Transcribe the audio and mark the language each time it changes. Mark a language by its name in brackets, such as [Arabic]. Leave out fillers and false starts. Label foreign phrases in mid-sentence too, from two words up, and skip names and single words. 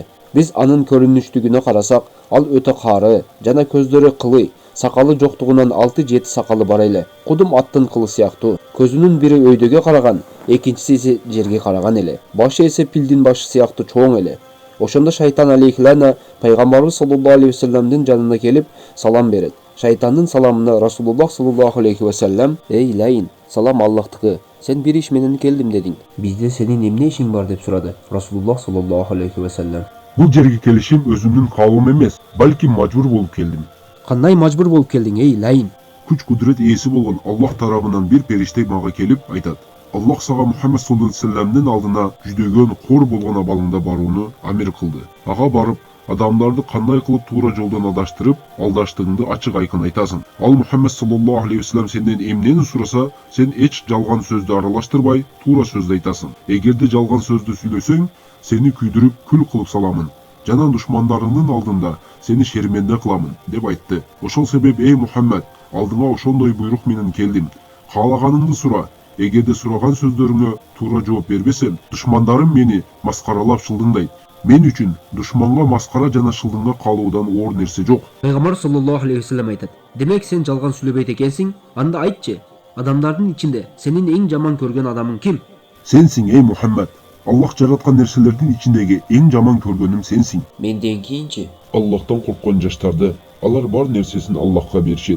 [Kyrgyz] Биз анын көрүнүштүгүнө карасак, ал өтө кары жана көздөрү кылый, сакалы жоктугунан 6-7 сакалы бар эле. Кудум аттын кылы сыяктуу. Көзүнүн бири өйдөгө караган, экинчиси эсе жерге караган эле. Башы эсе пилдин башы сыяктуу чоң эле." Ошондо шайтан алейхилана пайгамбарыбыз [Arabic] صلى الله عليه وسلم [Kyrgyz] жанына келип салам берет. Шайтандын саламына Расулуллах [Arabic] صلى الله عليه وسلم: [Kyrgyz] "Эй лайын, салам Аллахтыкы. Сен бир иш менен келдим дедиң. Бизде сенин эмне ишиң бар?" деп сурады Расулуллах [Arabic] صلى الله عليه وسلم. [Kyrgyz] Бул жерге келишим өзүмдүн каалоом эмес, балки мажбур болуп келдим. "Кандай мажбур болуп келдиң, эй лайын?" Күч кудурет ээси болгон Аллах тарабынан бир периште мага келип айтат: "Аллах сага Мухаммад [Arabic] صلى الله عليه وسلم [Kyrgyz] алдына жүдөгөн кор болгон абалында барууну амир кылды. Ага барып, адамдарды кандай кылып туура жолдон адаштырып, алдаштыгыңды ачык айкын айтасың. Ал Мухаммад [Arabic] صلى الله عليه وسلم [Kyrgyz] сенден эмнени сураса, сен эч жалган сөздү аралаштырбай, туура сөздү айтасың. Эгерде жалган сөздү сүйлөсөң, сени күйдүрүп, күл кылып саламын. Жана душмандарыңдын алдында сени шерменде кыламын" деп айтты. Ошол себеп эй Мухаммад, алдыңа ошондой буйрук менен келдим. Каалаганыңды сура. Эгерде сураган сөздөрүңө туура жооп бербесем, душмандарым мени маскаралап шылдыңдайт. Мен үчүн душманга маскара жана шылдыңга калуудан оор нерсе жок. Пайгамбар [Arabic] صلى الله عليه وسلم [Kyrgyz] айтат: "Демек сен жалган сүйлөбөйт экенсиң? Анда айтчы, адамдардын ичинде сенин эң жаман көргөн адамың ким?" Сенсиң эй Мухаммад. Аллах жараткан нерселердин ичиндеги эң жаман көргөнүм сенсиң. Менден кийинчи? Аллахтан корккон жаштарды, алар бар нерсесин Аллахка беришет.